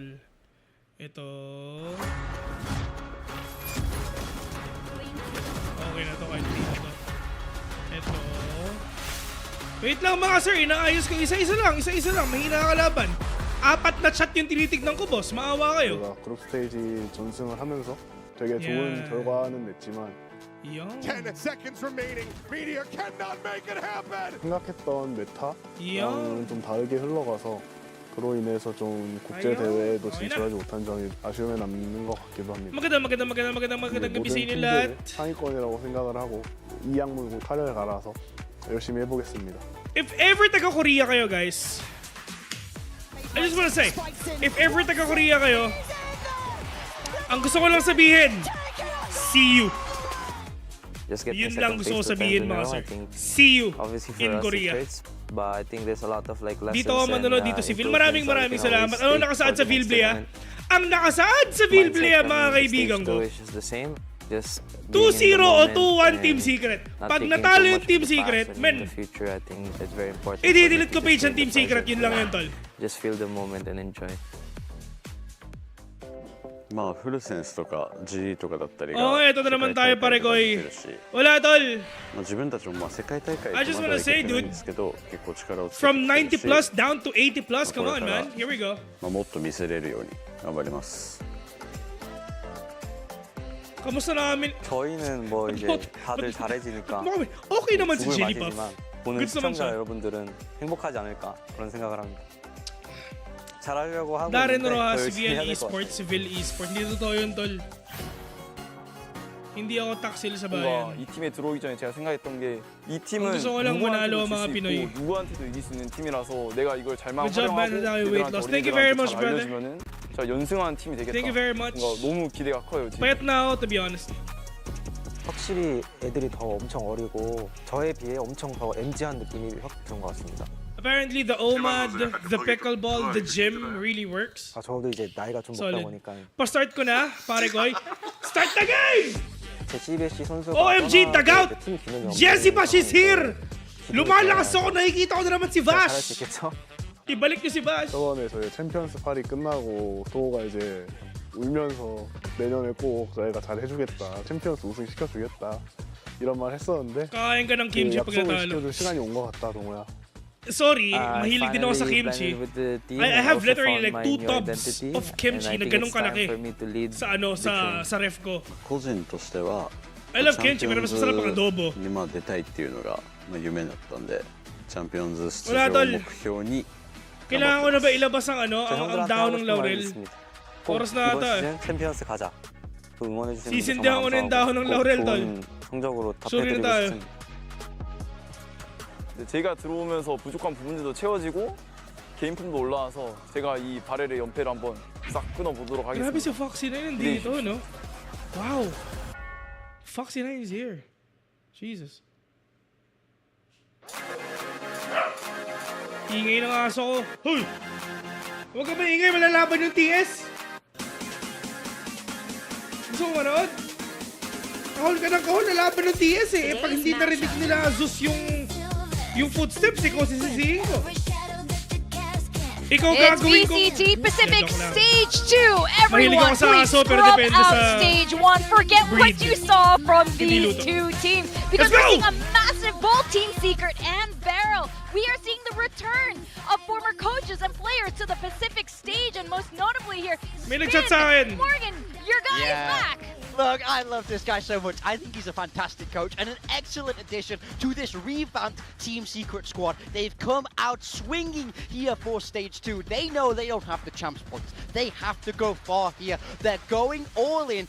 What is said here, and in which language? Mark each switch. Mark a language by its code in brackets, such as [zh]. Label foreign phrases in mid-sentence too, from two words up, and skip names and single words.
[tl] Ito. Okay na to, kahit hindi na to. Ito. Wait lang, mga sir, inaayos ko. Isa-isa lang. Mahina ka kalaban. 4 na chat yung tinitignan ko, boss. Maawa kayo. [ko] 그룹 스테이지 전승을 하면서 되게 좋은 결과는 냈지만 [en] 10 seconds remaining. Meteor cannot make it happen. [ko] 생각했던 메타랑은 좀 다르게 흘러가서 그로 인해서 좀 국제 대회에도 진출하지 못한 점이 아쉬움에 남는 것 같기도 합니다. [tl] magandang gabi sa inyo lahat. [ko] 상위권이라고 생각을 하고 이 약물고 칼을 갈아서 열심히 해보겠습니다. [en] If ever [tl] taga Korea kayo, guys, [en] I just wanna say, if ever [tl] taga Korea kayo, ang gusto ko lang sabihin, [en] see you. [tl] Yun lang gusto ko sabihin, mga sir. [en] See you in Korea. But I think there's a lot of lessons. [tl] Dito ako manonood dito si Phil. Maraming salamat. Ano nakasaad sa Vilblea? Ang nakasaad sa Vilblea, mga kaibigan ko, 2-0 o 2-1 Team Secret. Pag natalo yung Team Secret, men, i-delete ko page ng Team Secret. Yun lang yun, tol. [en] Just feel the moment and enjoy. [ja] まあフルセンスとか G とかだったりが [tl] ito na naman tayo pare koy. Wala tol. [ja] まあ自分たちもまあ世界大会 [en] I just wanna say, dude, [ja] ですけど結構力をつけて [en] From 90 plus down to 80 plus. Come on, man. Here we go. [ja] まあもっと見せれるように頑張ります [tl] Kamusta namin? [ko] 저희는 뭐 이제 다들 잘해지니까 [tl] Okay naman si [ko] 죽을 [tl] Chili Puff. [ko] 맛이지만 보는 [tl] Goods naman [ko] 시청자 [tl] siya. [ko] 여러분들은 행복하지 않을까 그런 생각을 합니다. 잘하려고 하고 [tl] Darren [ko] 있는데 더 [tl] Rojas, [ko] 열심히 해야 [tl] VL [ko] 될 것 같아요. [tl] Esports, Civil Esports. Hindi totoo yun, tol. Hindi ako taksil sa [ko] 뭔가 [tl] bayan. [ko] 이 팀에 들어오기 전에 제가 생각했던 게 이 팀은 [tl] gusto ko lang manalo ang [ko] 누구한테도 [tl] mga [ko] 질 수 [tl] Pinoy. [ko] 있고 누구한테도 이길 수 있는 팀이라서 내가 이걸 잘만 [en] Good job, man. [ko] 활용하고 [tl] Dahil weight [ko] 얘들한테 [en] loss. Thank you very [ko] 어린이들한테 [en] much, [ko] 잘 [en] brother. [ko] 알려주면은 저 연승하는 팀이 되겠다. [en] Thank you very much. [ko] 뭔가 너무 기대가 커요 지금. [tl] Payat na ako, [en] to be honest. [ko] 확실히 애들이 더 엄청 어리고 저에 비해 엄청 더 MG한 느낌이 확 드는 것 같습니다. [en] Apparently, the OMAD, the pickleball, the gym really works. [ko] 아, 저도 이제 나이가 좀 먹다 [en] Solid. [ko] 보니까 [tl] Pa-start ko na, pare koy. [en] Start the game! [ko] 제 CBSC 선수가 [en] OMG, tag out! [ko] 팀 기능이 [en] Jesse Bash is here! [tl] Lumalakas ako, nakikita ko na naman si [ko] 잘할 수 [tl] Vash! [ko] 있겠죠? [tl] Ibalik niyo si Vash! [ko] 저번에 저희 챔피언스 팔이 끝나고 도호가 이제 울면서 내년에 꼭 저희가 잘 해주겠다 챔피언스 우승 시켜주겠다 이런 말 했었는데 [tl] Kain ka ng [ko] 그 [tl] kimchi pag [ko] 약속을 [tl] natalo. [ko] 시켜줄 시간이 온 것 같다 동호야 [tl] Sorry, mahilig din ako sa kimchi. [en] I have literally like 2 tubs of kimchi [tl] na ganun kalaki sa ano sa ref ko. [ja] 個人としては [en] I love kimchi, [tl] pero mas masarap ang adobo. [ja] にまあ出たいっていうのがまあ夢だったんでチャンピオンズ出 [tl] Wala, [ja] 場 [tl] tol. [ja] を目標に [tl] Kailangan ko na ba ilabas ang ano, [ko] 저 [tl] ang [ko] 형들한테 [tl] down [ko] 하고 [tl] ng [ko] 싶은 말이 [tl] laurel? [ko] 있습니다. [tl] Oras na [ko] 이번 [tl] ata eh. [ko] 시즌 챔피언스 가자. 또 응원해 주시는 분들 시신대한 정말 거는 다운 ng 감사하고 [tl] laurel, [ko] 꼭 [tl] tol. [ko] 좋은 성적으로 소리는 답해드리고 [tl] tayo. [ko] 싶습니다. 근데 제가 들어오면서 부족한 부분들도 채워지고 개인품도 올라와서 제가 이 바렐의 연패를 한번 싹 끊어보도록 [tl] Grabe [ko] 하겠습니다. [tl] si Foxy 9 nandito, [en] no? Wow! Foxy 9 is here. [tl] Jesus. Ingay ng aso ko. Hoy! Huwag ka maingay, malalaban yung TS! Gusto mo manood? Kahol ka ng kahol, lalaban ng TS eh. Pag hindi narinig nila Zeus yung footsteps, ikaw sisisihin ko. Ikaw [en] It's [tl] gagawin ko. [en] VCT Pacific [tl] Joke lang. [en] Stage 2. [tl] Mahilig [en] Everyone, [tl] ako sa [en] please [tl] aso, pero [en] scrub [tl] depende [en] out [tl] sa [en] Stage 1. Forget what [tl] breed. [en] you saw from [tl] Hindi [en] these [tl] luto. [en] two teams. Because Let's we're go! seeing a massive both Team Secret and Barrel. We are seeing the return of former coaches and players to the Pacific stage. And most notably here, [tl] May nag-chat sa akin. [en] Morgan, your guy is back. Look, I love this guy so much. I think he's a fantastic coach and an excellent addition to this revamped Team Secret squad. They've come out swinging here for Stage 2. They know they don't have the champs points. They have to go far here. They're going all in.